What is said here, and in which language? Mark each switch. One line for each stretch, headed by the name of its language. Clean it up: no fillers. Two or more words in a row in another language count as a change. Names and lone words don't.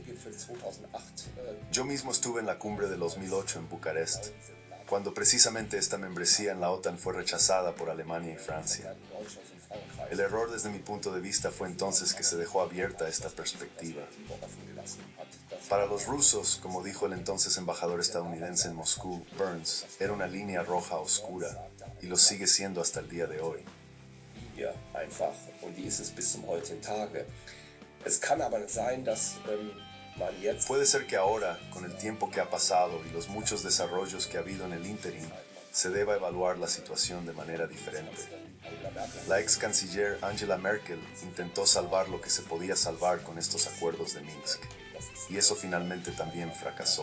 Spanish: Yo mismo estuve en la cumbre de 2008 en Bucarest, cuando precisamente esta membresía en la OTAN fue rechazada por Alemania y Francia. El error desde mi punto de vista fue entonces que se dejó abierta esta perspectiva. Para los rusos, como dijo el entonces embajador estadounidense en Moscú, Burns, era una línea roja oscura y lo sigue siendo hasta el día de hoy.
German: Hier einfach. Und die ist es bis zum heutigen Tage. Es kann aber sein, dass man jetzt
Spanish: Puede ser que ahora, con el tiempo que ha pasado y los muchos desarrollos que ha habido en el ínterin, se deba evaluar la situación de manera diferente. La ex canciller Angela Merkel intentó salvar lo que se podía salvar con estos acuerdos de Minsk, y eso finalmente también fracasó.